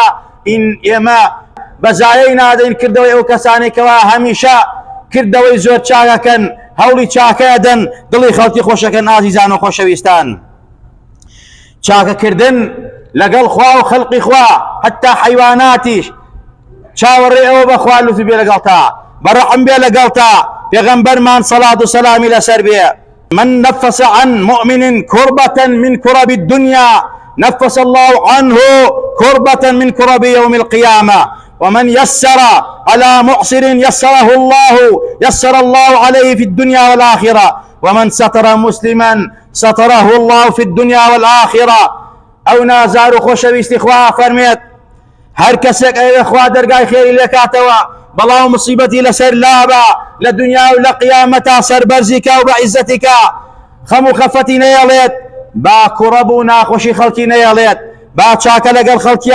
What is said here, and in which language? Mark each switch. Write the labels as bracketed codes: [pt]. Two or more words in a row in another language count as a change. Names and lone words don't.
[ckb] ئێمە بەزایەی نادەین کردەوەی ئەو کەسانی کەوا هەمیشە کردەوەی زۆر چاکەکەن، هەوڵی چاکەدەن، دڵی خەڵکی خۆشەکەن. ئازیزان و خۆشەویستان، چاکەکردن لەگەڵ خوا و خەڵقی خوا حتا حەیواناتیش چاوەڕێ ئەوە بەخوا لوتف بێ لەگەڵتا، بەڕەحم بێ لەگەڵتا. پێغەمبەرمان سەڵات و سەلامی لەسەر بێ: [ar] من نفس عن مؤمن كربة من كرب الدنيا نفس الله عنه كربة من كرب يوم القيامة. ومن يسر على معسر يسر الله عليه في الدنيا والآخرة. ومن ستر مسلما ستره الله في الدنيا والآخرة. [ckb] ئەو نازار و خۆشەویستی خوا فەرمێت: هەر کەسێک ئەوێ خوا دەرگای خێری لێکاتەوە، بەڵاو موسیبەتی لەسەر لابە لە دنیا و لە قیامەتا، سەربەرزیکە و بە عیزەتیکە، خەم و خەفەتی نەیەڵێت، با کوڕەب و ناخۆشی خەڵکی نەیەڵێت، با چاکە لەگەڵ خەڵکیا